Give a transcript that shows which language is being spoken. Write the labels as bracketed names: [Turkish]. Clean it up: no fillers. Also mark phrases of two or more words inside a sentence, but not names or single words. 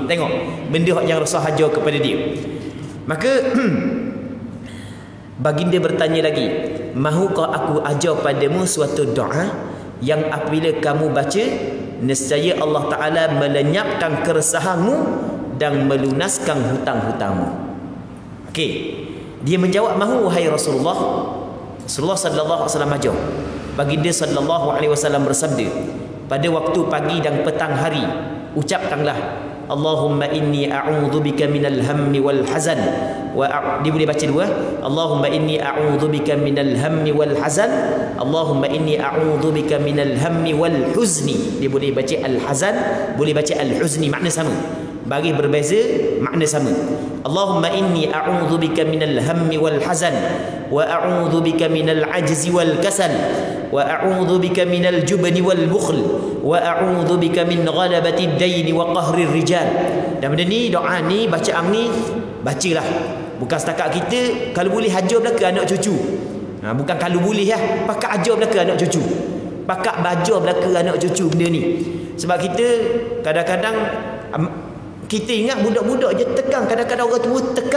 [Malay] Tengok benda yang Rasul hajar kepada dia. Maka baginda bertanya lagi, mahukah aku ajar padamu suatu doa yang apabila kamu baca, nescaya [Arabic] الله تعالى [Malay] melenyapkan keresahanmu dan melunaskan hutang-hutangmu. Okey, dia menjawab, mahu wahai Rasulullah. Rasulullah [Arabic] صلى الله عليه وسلم [Malay] ajar. Baginda [Arabic] صلى الله عليه وسلم [Malay] bersabda, pada waktu pagi dan petang hari ucapkanlah [Arabic] اللهم إني أعوذ بك من الهم والحزن [Malay] dia boleh baca dua. [Arabic] اللهم إني أعوذ بك من الهم والحزن، اللهم إني أعوذ بك من الهم والحزن. [Malay] Dia boleh baca al hazan, boleh baca al huzni, makna sama. Bagi berbeza, makna sama. [Arabic] اللهم إني أعوذ بك من الهم والحزن وأعوذ بك من العجز والكسل وأعوذ بك من الجبن والبخل وأعوذ بك من غلبة الدين وقهر الرجال. [Malay] Dan benda ni, doa ni, bacaan ni bacalah. Bukan setakat kita kalau boleh hajar belaka anak cucu. Bukan kalau boleh pakat hajar belaka anak cucu. Pakat bajar belaka anak cucu benda ni. Sebab kita kadang-kadang kita ingat budak-budak je tekang, kadang-kadang orang tua tekang.